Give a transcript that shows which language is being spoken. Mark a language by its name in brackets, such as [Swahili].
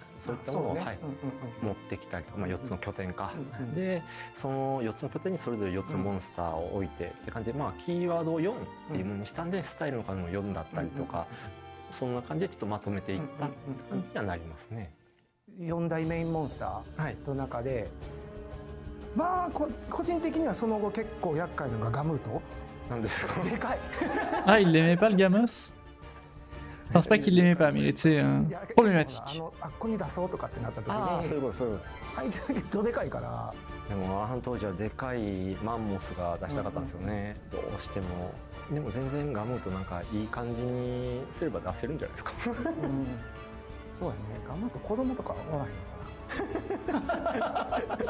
[Japanese] そういったものを、持ってきたりとか、4つの拠点か、でその4つの拠点にそれぞれ4つのモンスターを置いてって感じで、キーワードを4っていうものにしたんで、スタイルの数も4だったりとか、そんな感じでちょっとまとめていったって感じにはなりますね。 4大メインモンスターの中で、個人的にはその後結構厄介なのがガムート。なんですか？でかい。 [French] Ah, il l'aimait pas le Gamos? Enfin, c'est pas qu'il l'aimait pas, mais il était problématique. [Japanese] あっこに出そうとかってなった時に、そういうことそういうこあいつだけどでかいから。でも当時はでかいマンモスが出したかったんですよね、どうしても。でも全然ガムーとなんかいい感じにすれば出せるんじゃないですか。そうやね、ガムーと子供とかおらへんのかな。